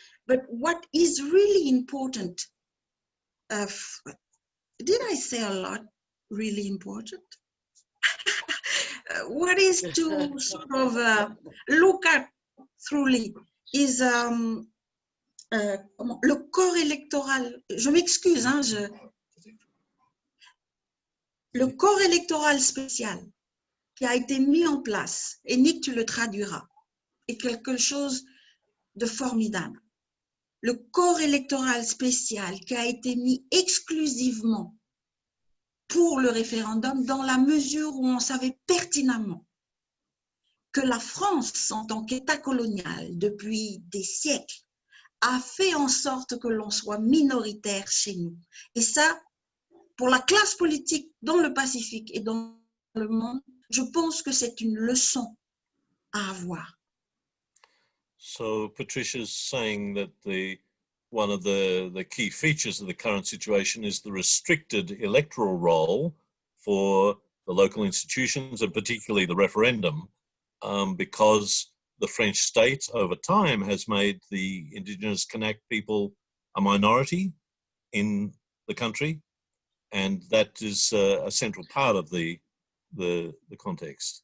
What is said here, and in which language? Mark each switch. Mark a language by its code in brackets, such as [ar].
[en] But what is really important, did I say a lot really important? What is to sort of look at thoroughly is [fr] le corps électoral. Je m'excuse, hein, le corps électoral spécial qui a été mis en place, et Nick, tu le traduiras, est quelque chose de formidable. Le corps électoral spécial qui a été mis exclusivement pour le référendum, dans la mesure où on savait pertinemment que la France, en tant qu'État colonial, depuis des siècles, a fait en sorte que l'on soit minoritaire chez nous. Et ça, pour la classe politique dans le Pacifique et dans le monde, je pense que c'est une leçon à avoir. [en] So Patricia's saying that one of the key features of the current situation is the restricted electoral role for the local institutions and particularly the referendum, because the French state over time has made the indigenous Kanak people a minority in the country, and that is a central part of the context.